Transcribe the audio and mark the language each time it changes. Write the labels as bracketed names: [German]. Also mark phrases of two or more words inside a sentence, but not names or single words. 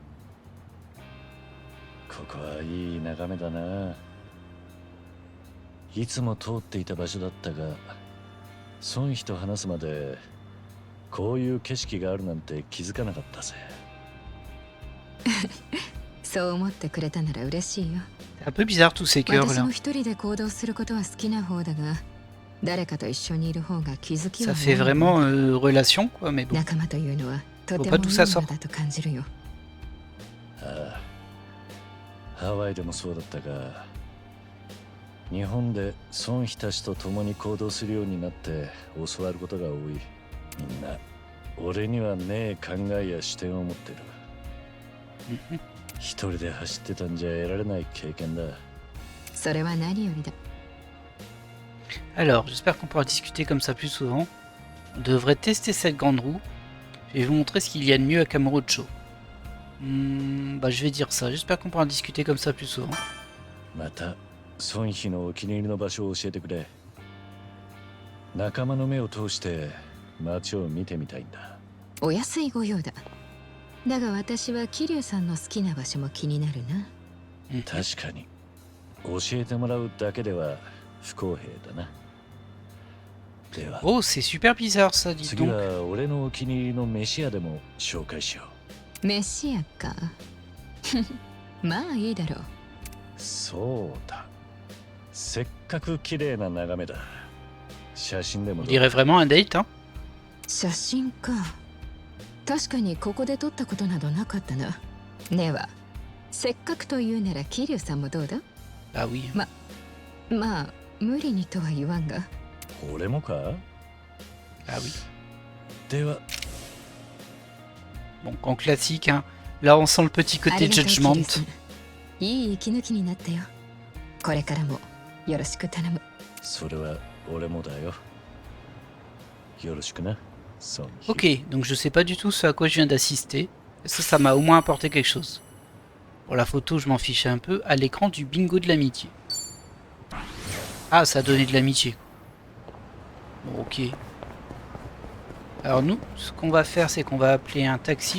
[Japanese] ここはいい眺めだな。いつも通っていた場所だったが孫妃と話すまでこういう景色があるなんて気づかなかったぜ。そう思ってくれたなら嬉しいよ。 [French] C'est un peu bizarre tous ces cœurs [Japanese] 私 [French] là. [Japanese] も一人で行動することは好きな方だが、誰かと一緒にいる方が気づき [French] Ça [Japanese] は [French] fait [Japanese] 多い [French] vraiment relation quoi, mais bon. [Japanese] 仲間というのはとて [French] Faut [Japanese] も [French] pas [Japanese] い [French] tout [Japanese] い [French] ça [Japanese] も [French] sort. [Japanese] のだと感じるよ。ああ、ハワイでもそうだったが日本で孫妃たちと共に行動するようになって教わることが多い。みんな俺にはねえ考えや視点を持ってる。一人で走ってたんじゃ得られない経験だ。それは何よりだ。 [French] Alors, j'espère qu'on pourra discuter comme ça plus souvent. On devrait tester cette grande roue. Je vais vous montrer ce qu'il y a de mieux à Kamurocho. Bah, je vais dire ça. J'espère qu'on pourra discuter comme ça plus souvent. [Japanese] また孫妃のお気に入りの場所を教えてくれ。仲間の目を通して街を見てみたいんだ。お安いご用だ。だが私は桐生さんの好きな場所も気になるな。確かに教えてもらうだけでは不公平だな。では [French] Oh, c'est super bizarre ça, dis [Japanese] 次 [French] donc. [Japanese] は俺のお気に入りの飯屋でも紹介しよう。飯屋か。まあいいだろう。そうだ。せっかく綺麗な眺めだ。写真でも [French] On [Japanese] どう [French] dirait vraiment un date, hein. [Japanese] 写真か。確かにここで撮ったことなどなかったな。ではせっかくというなら桐生さんもどうだ。 [French] Bah oui. [Japanese] まあ無理にとは言わんが。俺もか。 [French] Ah oui. [Japanese] では [French] Bon, en classique, hein. Là, on sent le petit [Japanese] あ [French] côté [Japanese] りがとう [French] judgment. [Japanese] 桐生さん。いい息抜きになったよ。これからもよろしく頼む。それは俺もだよ。よろしくな。孫妃。 [French] Ok, donc je sais pas du tout ce à quoi je viens d'assister. Ça m'a au moins apporté quelque chose. Pour la photo, je m'en fichais un peu. À l'écran du bingo de l'amitié. Ah, ça a donné de l'amitié. Bon, ok. Alors nous, ce qu'on va faire, c'est qu'on va appeler un taxi.